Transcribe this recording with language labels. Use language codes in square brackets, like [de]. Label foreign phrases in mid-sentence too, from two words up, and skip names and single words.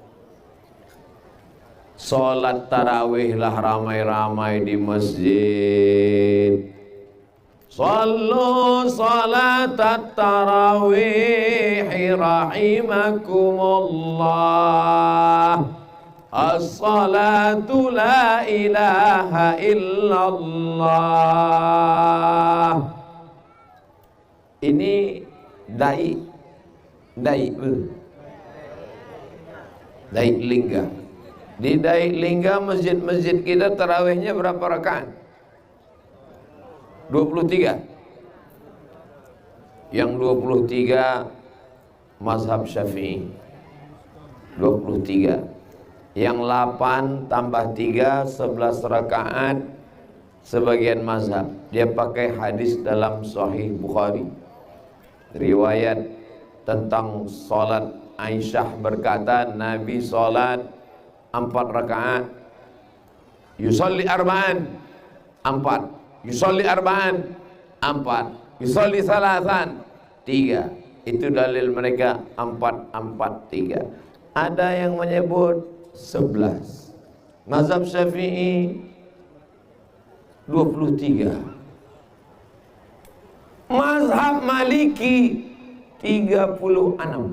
[id] Sholat tarawihlah ramai-ramai di masjid. [ar] صلوا صلاة التراويح رحمكم الله. الصلاة لا إله إلا الله. [id] Ini dai lingga. Di dai lingga masjid-masjid kita tarawihnya berapa rakaat? 23. Yang 23 mazhab Syafi'i 23. Yang 8 tambah 3 11 rakaat sebagian mazhab. Dia pakai hadis dalam Sahih Bukhari. Riwayat tentang salat Aisyah berkata Nabi salat 4 rakaat. [ar] يصلي أربعا 4. يصلي أربعا 4. يصلي ثلاثا 3. [id] Itu dalil mereka 4, 4, 3. Ada yang menyebut 11. Mazhab Syafi'i 23. Mazhab Maliki 36.